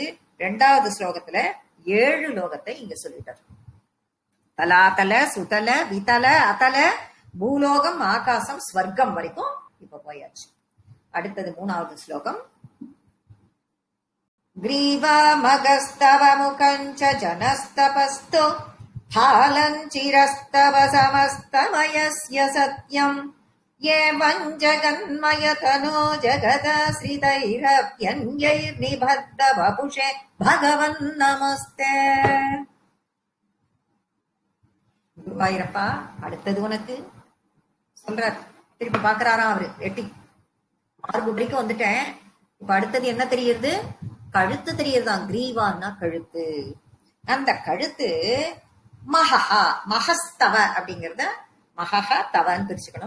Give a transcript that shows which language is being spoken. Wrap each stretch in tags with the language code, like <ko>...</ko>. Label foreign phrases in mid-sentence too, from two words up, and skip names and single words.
<ta>2வது ஸ்லோகத்துல 7 லோகத்தை இங்க சொல்லிட்டார். தலாதல சுதல விதல அதல பூலோகம் ஆகாசம் ஸ்வர்க்கம் வரைக்கும் இப்ப போயாச்சு. அடுத்தது 3வது ஸ்லோகம்.</ta> <sa>ग्रीवा महस्तव मुखञ्च जनस्तपस्तु हालञ्चिरस्तव समस्तमयस्य सत्यम् एवम् जगन्मयतनो जगदाश्रितैरप्यन्यैर्निबद्ध वपुषे भगवन् नमस्ते.</sa> <ta>குருவாயூரப்பா அடுத்தது உனக்கு சொல்றார். திருப்பி பாக்குறாராம் அவரு. எட்டி மார்பு வரைக்கும் வந்துட்டேன். இப்ப அடுத்தது என்ன தெரியுது? கழுத்து தெரியுதுதான். கிரீவான்னா கழுத்து. அந்த கழுத்து மகஹா மகஸ்தவ அப்படிங்கறத மகஹ தவன்னு பிரிச்சுக்கணும்.</ta>